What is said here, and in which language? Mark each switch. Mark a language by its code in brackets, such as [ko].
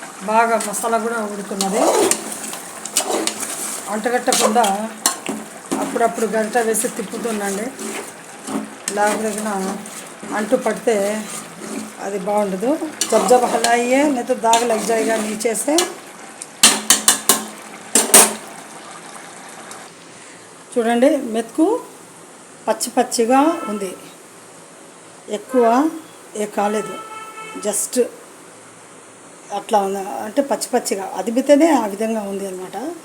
[te] బాగా మసాలా కూడా ఉడుకున్నది, అంటగట్టకుండా అప్పుడప్పుడు గంట వేసి తిప్పుతుండండి, లేకపోతే అంటు పడితే అది బాగుండదు। [hi] जब हलाइए नहीं तो दाग लग जाएगा नीचे से। [te] చూడండి మెతుకు పచ్చిగా ఉంది, ఎక్కువ కాలేదు, జస్ట్ అట్లా ఉంది, అంటే పచ్చిగా అదిమితేనే ఆ విధంగా ఉంది అన్నమాట।